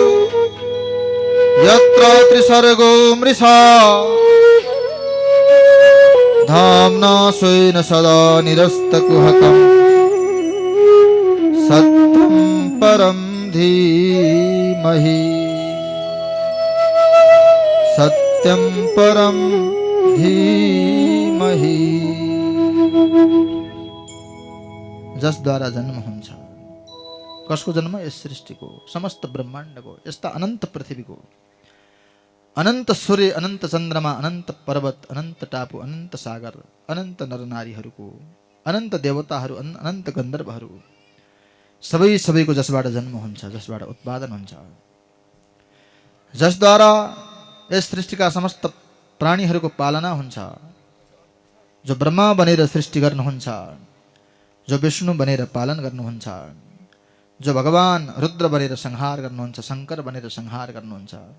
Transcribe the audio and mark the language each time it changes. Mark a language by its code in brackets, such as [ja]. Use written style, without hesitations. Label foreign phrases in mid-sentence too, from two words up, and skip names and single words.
[sa] यत्र त्रिसर्गो मृषा धाम्ना स्वेन सदा निरस्तकुहकं सत्यं परं धीमहि सत्यं परं धीमहि। [ne] जसद्वारा जन्म हुन्छ। कसको जन्म? यस सृष्टिको, समस्त ब्रह्माण्डको, यस्ता अनन्त पृथ्वीको, अनन्त सूर्य, अनन्त चन्द्रमा, अनन्त पर्वत, अनन्त टापु, अनन्त सागर, अनन्त नरनारीहरूको, अनन्त देवताहरू, अनन्त गन्धर्वहरू, सबैको जसबाट जन्म हुन्छ, जसबाट उत्पादन हुन्छ, जसद्वारा यस सृष्टिका समस्त प्राणीहरूको पालना हुन्छ, जो ब्रह्मा बनेर सृष्टि गर्नुहुन्छ, जो विष्णु बनेर पालन गर्नुहुन्छ, जो भगवान रुद्र बनेर संहार गर्नुहुन्छ, शङ्कर बनेर संहार गर्नुहुन्छ।